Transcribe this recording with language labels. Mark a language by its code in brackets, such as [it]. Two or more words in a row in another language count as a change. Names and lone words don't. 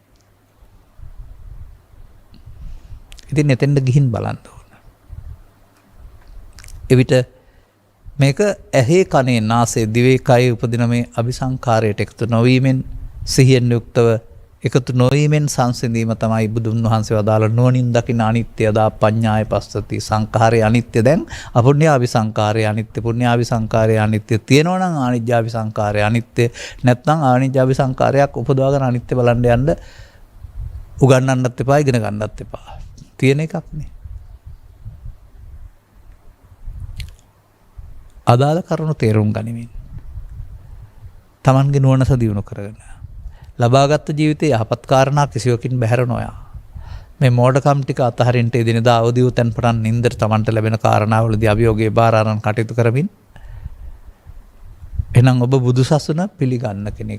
[si] ඉතින් එතෙන්ද ගිහින් බලන්න ඕන. එවිට මේක ඇහි කනේ නාසයේ දිවේ කයේ උපදින මේ අபிසංකාරයට එකතු නොවීමෙන්, සිහියෙන් යුක්තව එකතු නොවීමෙන් සංසිඳීම තමයි බුදුන් වහන්සේ වදාළ නුවණින් දකින අනිත්‍ය [pi] දා පඤ්ඤාය පස්සති. [si] සංඛාරයේ අනිත්‍ය දැන් අපුඤ්ඤාභි සංඛාරයේ අනිත්‍ය, පුඤ්ඤාභි සංඛාරයේ අනිත්‍ය තියෙනවා නම් ආනිජ්ජාභි සංඛාරයේ අනිත්‍ය නැත්නම් ආනිජ්ජාභි සංඛාරයක් උපදවාගෙන අනිත්‍ය බලන්න යන්න උගන්වන්නත් එපා, ඉගෙන ගන්නත් එපා. තියෙන එකක් නේ. අදාළ කරුණු තේරුම් ගනිමින් තමන්ගේ නුවණ සදියුණු කරගෙන ලබාගත් ජීවිතයේ යහපත් කාරණා කිසිවකින් බැහැර නොයා මේ මෝඩකම් ටික අතහරින්න එදිනදා අවදි වූ තැන් පටන් නින්දට තමන්ට ලැබෙන කාරණාවලදී අභියෝගයේ බාර අරන් කටයුතු කරමින් එහෙනම් ඔබ බුදුසසුන පිළිගන්න කෙනෙක්.